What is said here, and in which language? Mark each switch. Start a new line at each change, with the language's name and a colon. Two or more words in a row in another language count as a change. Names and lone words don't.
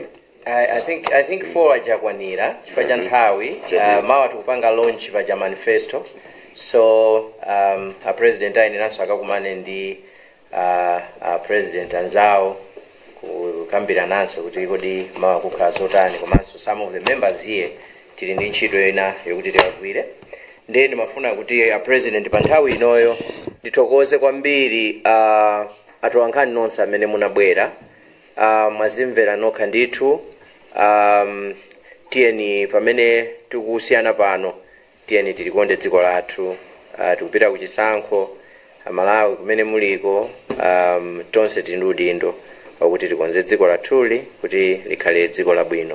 English: I think for
Nyanja: Ajakwanira, chifukwa nthawi, mawa tukupanga launch pa manifesto. So a president ayinenanso akakumane ndi president anzawo kukambira nanso kuti kodi mawa kukhala zotani komanso
English: some of the members here
Nyanja: tili ndi ntchito ena yokuti tiwagwire. Ndiye ndimafuna kuti a president pa nthawi inoyo ndithokoze kwambiri atolankhani nonse amene munabwera. Mwazimvera nokha ndithu. tiyeni pamene tikusiyana pano tiyeni tilikonde dziko lathu, tikupita kuchisankho Malawi kumene muliko, tonse tili ndi udindo wakuti tikonze dziko lathuli kuti likhale dziko labwino.